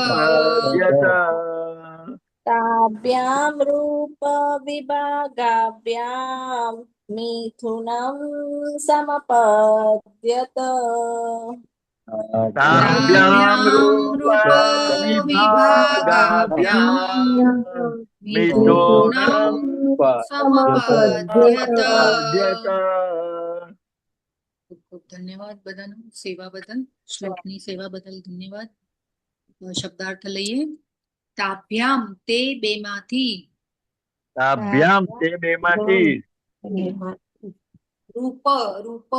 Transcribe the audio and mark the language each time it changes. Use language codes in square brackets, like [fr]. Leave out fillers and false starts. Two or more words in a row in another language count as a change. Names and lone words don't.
[sa] ताभ्यां रूपविभागाभ्यां मिथुनं समपद्यत ताभ्यां रूप विभागाभ्यां मिथुनं समपद्यत [gu] ખૂબ ખૂબ ધન્યવાદ બધાનો સેવા બદલ, શ્લોકની સેવા બદલ ધન્યવાદ. શબ્દાર્થ લઈએ. તાભ્યામ તે બેમાંથી તાભ્યામ તે બેમાંથી રૂપ રૂપ